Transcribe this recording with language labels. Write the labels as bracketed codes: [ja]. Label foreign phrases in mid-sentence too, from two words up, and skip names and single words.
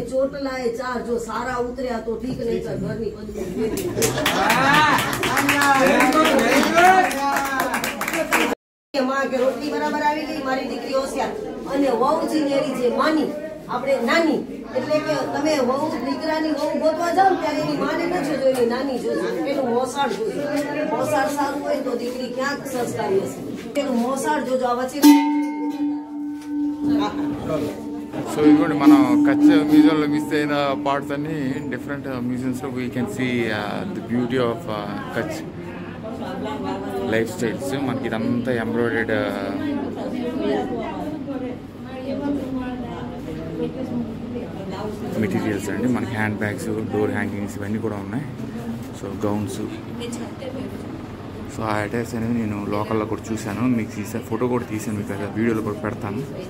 [gu] ચોટલા એ 4, જો સારા ઉતર્યા તો ઠીક, નહીં તો ઘરની માં કે રોટલી બરાબર આવી ગઈ, મારી દીકરી હોશિયાર. અને વહુજી નેરી જે માની આપણે નાની, એટલે કે તમે વહુ દીકરાની વહુ ગોતવા જાવ ત્યારે એની માને ન જોજો, એની નાની જોજો. એનું મોસાળ જોજો. મોસાળ સારું હોય તો દીકરી ક્યાંક સંસ્કારી હશે. એનું મોસાળ જોજો. આ વચ્ચે [te] సో ఇదిగోండి మనం కచ్ మ్యూజియంలో మిస్ అయిన పార్ట్స్ అన్ని [en] different museums we can see the beauty of Kutch lifestyles. [te] మనకి ఇదంతా [en] embroidered materials [te] అండి. మనకి [en] hand bags, door hangings [te] ఇవన్నీ కూడా ఉన్నాయి. సో గౌన్స్, సో ఆ అటైర్స్ అనేవి నేను లోకల్లో కూడా చూశాను, మీకు తీసాను, ఫోటో కూడా తీసాను, మీకు వీడియోలో కూడా పెడతాను.